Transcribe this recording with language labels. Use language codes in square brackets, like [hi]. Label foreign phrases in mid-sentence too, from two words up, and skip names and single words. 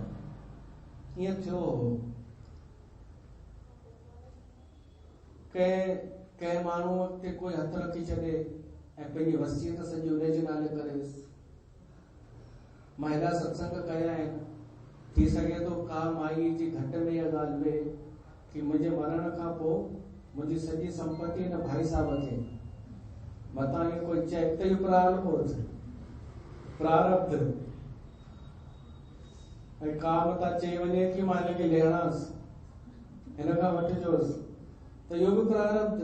[sd] ईअं थियो हो। कंहिं माण्हूअ ते कोई हथ रखी छॾे ऐं पंहिंजी वसीयत सॼी उनजे नाले करेसि। मां हेॾा सत्संग कया आहिनि, थी सघे थो का माई जी घट में इहा ॻाल्हि वे कि मुंहिंजे मरण खां पोइ मुंहिंजी सॼी संपत्ति हिन भाई साहब खे, मतां इहो कोई चेक त इहो प्रारब्ध, प्रारब्ध। ऐं का मतां चई वञे कि मां हिनखे लेणासि, हिन खां वठिजोसि, त इहो बि प्रारब्ध।